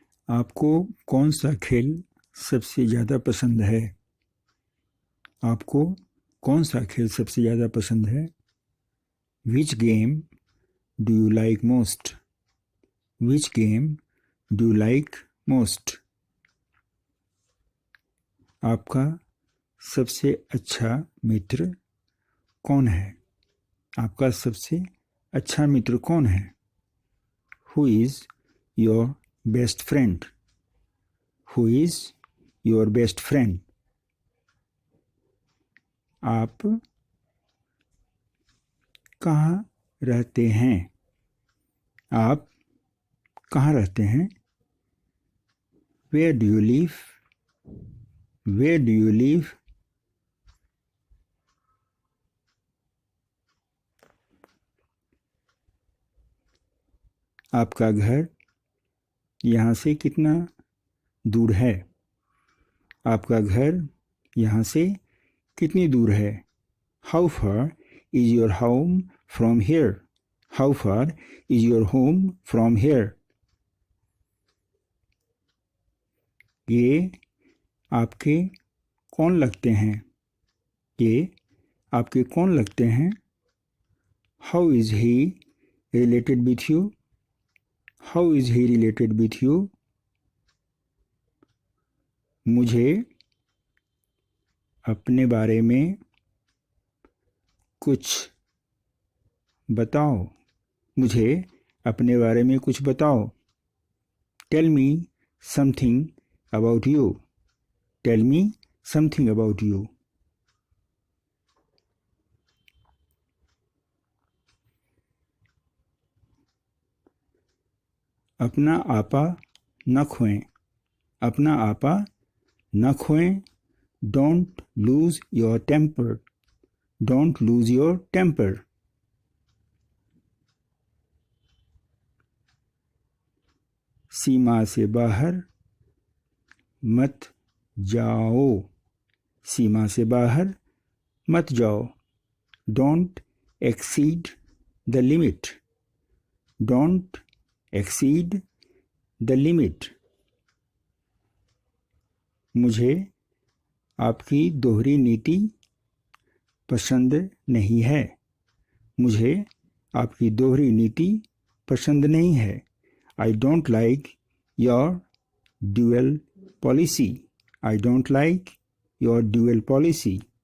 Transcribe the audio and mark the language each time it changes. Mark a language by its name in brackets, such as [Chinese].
[Hindi] आपको कौन सा खेल सबसे ज़्यादा पसंद है? आपको कौन सा खेल सबसे ज़्यादा पसंद है? [English] Which game do you like most? Which game do you like most? [Hindi] आपका सबसे अच्छा मित्र कौन है? आपका सबसे अच्छा मित्र कौन है? [English] Who is your best friend? Who is your best friend? [Hindi] आप कहाँ रहते हैं? आप कहाँ रहते हैं? [English] Where do you live? Where do you live? [Hindi] आपका घर यहाँ से कितना दूर है? आपका घर यहाँ से कितनी दूर है? [English] How far is your home from here? How far is your home from here? [Hindi] ये आपके कौन लगते हैं? ये आपके कौन लगते हैं? [English] How is he related with you? How is he related with you? [Hindi] मुझे अपने बारे में कुछ बताओ। मुझे अपने बारे में कुछ बताओ। [English] Tell me something about you. Tell me something about you. [Hindi] अपना आपा न खोएं। अपना आपा न खोएं। [English] Don't lose your temper. Don't lose your temper. [Hindi] सीमा से बाहर मत जाओ। सीमा से बाहर मत जाओ। [English] Don't exceed the limit. Don't exceed the limit. [Hindi] मुझे आपकी दोहरी नीति पसंद नहीं है। मुझे आपकी दोहरी नीति पसंद नहीं है। [English] I don't like your dual policy. I don't like your dual policy.